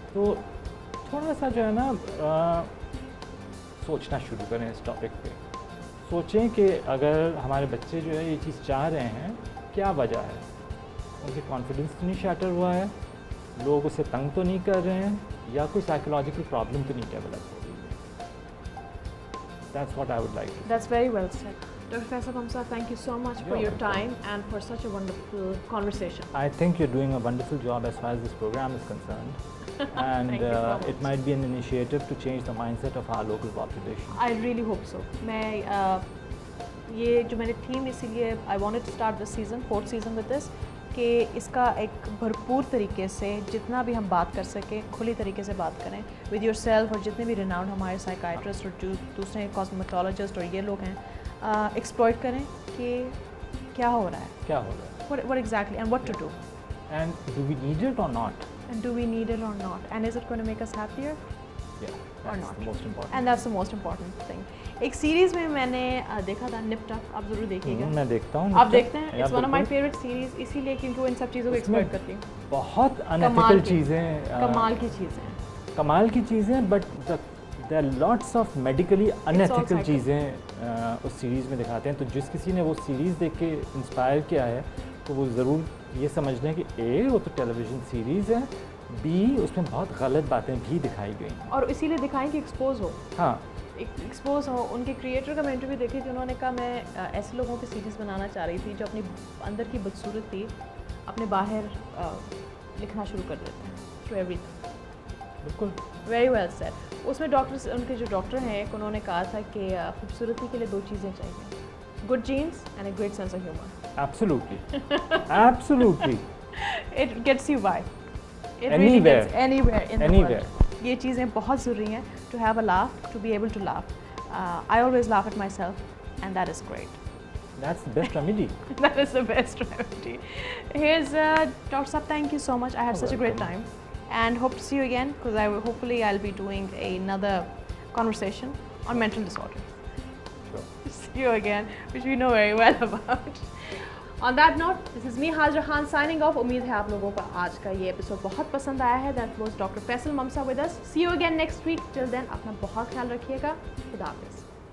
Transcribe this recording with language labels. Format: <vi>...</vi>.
<ur>تو تھوڑا سا جو ہے نا سوچنا شروع کریں اس ٹاپک پہ. سوچیں کہ اگر ہمارے بچے جو ہے یہ چیز چاہ رہے ہیں, کیا وجہ ہے؟ ان کے کانفیڈنس تو نہیں شیٹر ہوا ہے, لوگ اسے تنگ تو نہیں کر رہے ہیں, یا کوئی سائیکولوجیکل پرابلم تو نہیں ڈیولپ ہو رہی ہے.</ur> <en>That's what I would like to say. That's very well said. Dr. Faisal Mamsa, thank you so much for You're your welcome. time and for such a wonderful conversation. I think you're doing a wonderful job as far as this program is concerned. And Thank you so much. it might be an initiative to change the mindset of our local population. I really hope so.</en> <ur>میں یہ جو میں نے theme اسی لیے</ur> <en>I wanted to start this season, 4th season with this,</en> <ur>کہ اس کا ایک بھرپور طریقے سے جتنا بھی ہم بات کر سکیں کھلی طریقے سے بات کریں</ur> <en>with your self,</en> <ur>اور جتنے بھی ریناؤنڈ ہمارے سائیکائٹرسٹ اور جو دوسرے کاسمیٹولوجسٹ اور یہ لوگ ہیں ایکسپلوئٹ کریں کہ کیا ہو رہا ہے, کیا ہو رہا ہے,</ur> <en>what exactly and what to do, and do we need it or not? and do we need it or not, and is it going to make us happier Yeah, or that's not? the most important. And that's the most important thing.</en> <ur>ایک series میں میں نے دیکھا تھا نپ ٹک, آپ ضرور دیکھیے گا. میں دیکھتا ہوں. آپ دیکھتے ہیں,</ur> <en>it's one of my favourite series,</en> <ur>اسی لیے کیونکہ وہ ان سب چیزوں کو ایکسپلوئٹ کرتی ہیں. بہت انیتھیکل چیزیں, کمال کی چیزیں, کمال کی چیزیں,</ur> <en>but there are lots of medically unethical</en> <ur>چیزیں اس سیریز میں دکھاتے ہیں. تو جس کسی نے وہ سیریز دیکھ کے انسپائر کیا ہے تو وہ ضرور یہ سمجھ لیں کہ اے وہ تو ٹیلی ویژن سیریز ہے, بی اس میں بہت غلط باتیں بھی دکھائی گئی ہیں, اور اسی لیے دکھائیں کہ ایکسپوز ہو. ہاں, ایکسپوز ہو. ان کے کریٹر کا میں انٹرویو دیکھی تھی, انہوں نے کہا میں ایسے لوگوں کی سیریز بنانا چاہ رہی تھی جو اپنی اندر کی بدصورتی اپنے باہر لکھنا شروع کر دیتے ہیں</ur> <en>Through everything.</en> <ur>بالکل</ur> <en>Very well said.</en> <ur>اس میں ڈاکٹر, ان کے جو ڈاکٹر ہیں ایک, انہوں نے کہا تھا کہ خوبصورتی کے لیے 2 چیزیں چاہیے,</ur> <en>Good genes and a great sense of humour. Absolutely, absolutely. It gets you by. It Anywhere. really gets anywhere in the Anywhere. world.</en> <ur>یہ چیزیں بہت ضروری ہیں</ur> <en>to have a laugh, to be able to laugh. I always laugh at myself and that is great. That's the best remedy. That is the best remedy. Here's Dr. Saab, thank you so much. I had such a great time and hope to see you again because hopefully I'll be doing another conversation on mental disorders. Sure. See you again, which we know very well about. On that note, this is me Hajra Khan signing off.</en> <ur>امید ہے آپ لوگوں کو آج کا یہ episode بہت پسند آیا ہے.</ur> <en>That was Dr. Faisal Mamsa with us. See you again next week. Till then</en> <ur>اپنا بہت خیال رکھیے گا. خدا حافظ.</ur>